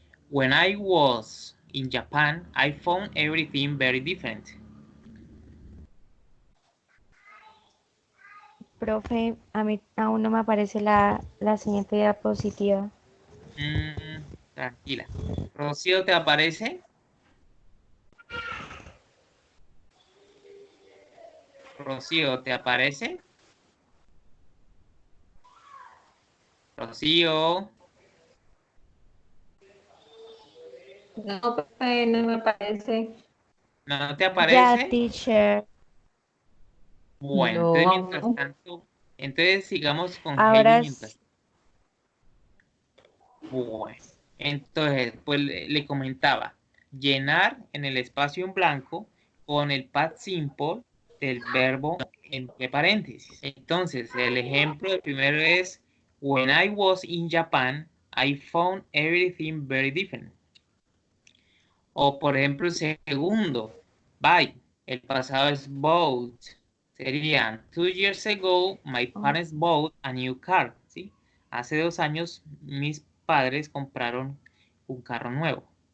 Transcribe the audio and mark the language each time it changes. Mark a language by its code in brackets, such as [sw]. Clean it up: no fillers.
[en] When I was in Japan, I found everything very different. [es] Profe, a mí aún no me aparece la siguiente diapositiva. Tranquila. Rocío, ¿te aparece? Rocío, ¿te aparece? Rocío. No, profe, no me parece. ¿No te Ya, aparece? [en] teacher. [es] Bueno, entonces mientras No. tanto, entonces sigamos con Heidi Ahora mientras. Bueno, entonces, pues le comentaba, llenar en el espacio en blanco con el past simple del verbo entre paréntesis. Entonces, el ejemplo del primero es, [en] when I was in Japan, I found everything very different. [es] O por ejemplo, el segundo, buy. El pasado es bought. Serían, [en] 2 years ago, my parents bought a new car. [es] ¿Sí? Hace 2 años, mis padres compraron un carro nuevo.